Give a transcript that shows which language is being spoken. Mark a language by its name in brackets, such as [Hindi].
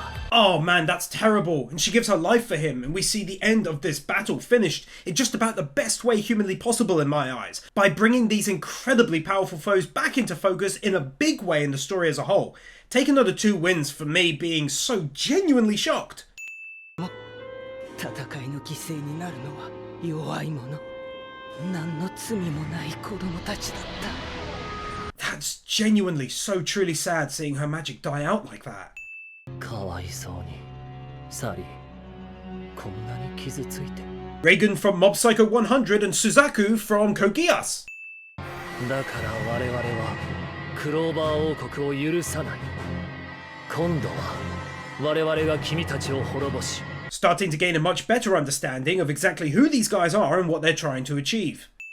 [English] Oh man, that's terrible. And she gives her life for him, and we see the end of this battle finished in just about the best way humanly possible in my eyes, by bringing these incredibly powerful foes back into focus in a big way in the story as a whole. Take another 2 wins for me being so genuinely shocked. [Japanese] 戦いの犠牲になるのは弱い者。何の罪もない子供たちだった。 [English] That's genuinely so truly sad seeing her magic die out like that. [Japanese] かわいそうにサリーこんなに傷ついて [English] Reagan from Mob Psycho 100 and Suzaku from Kogias. [Japanese] だから我々はクローバー王国を許さない今度は我々が君たちを滅ぼし [English] Starting to gain a much better understanding of exactly who these guys are and what they're trying to achieve.